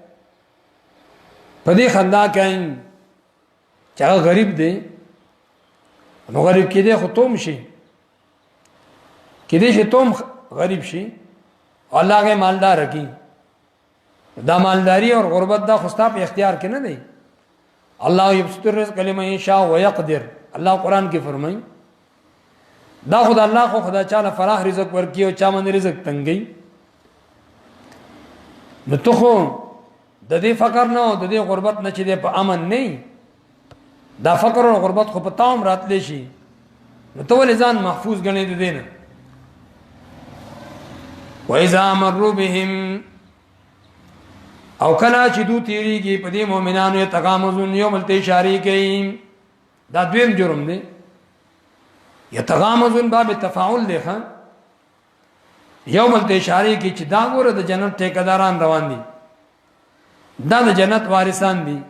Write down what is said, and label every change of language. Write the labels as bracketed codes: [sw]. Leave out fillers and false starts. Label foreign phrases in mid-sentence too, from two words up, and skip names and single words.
[ps] په دې خندا کوي چې هغه غریب دی، نو غریب کېدی خو توم شي، کېدی شي توم غریب شي، الله هغه مالدار کی. دا مالداری اور غربت دا خو ستا په اختیار کې نه دی. [ar] الله یبسط الرزق لمن یشاء ويقدر، [ps] الله قرآن کې فرمایي دا خدای الله خو خدای چاله فراخ رزق ورکی او چا باندې رزق تنګي. نو ته خو د دې فقر نه د دې غربت نه چې په امن نه، دا فقر او غربت خو په تام راتلی شي، نو ته ولې ځان محفوظ ګڼې د دې نه؟ [ar] وَإِذَا مَرُّوا بِهِمْ، [ps] او کله چې دو تیریږي په دې مؤمنانو یتغامزون، یو بل ته اشاره کوي. دا دویم جرم دی. یتغامزون [ar] باب تفاعل [ps] دی ښه، یو بل ته اشاره کوي چې دا ګوره د جنت ټیکداران روان دي، دا د جنت وارثان دي.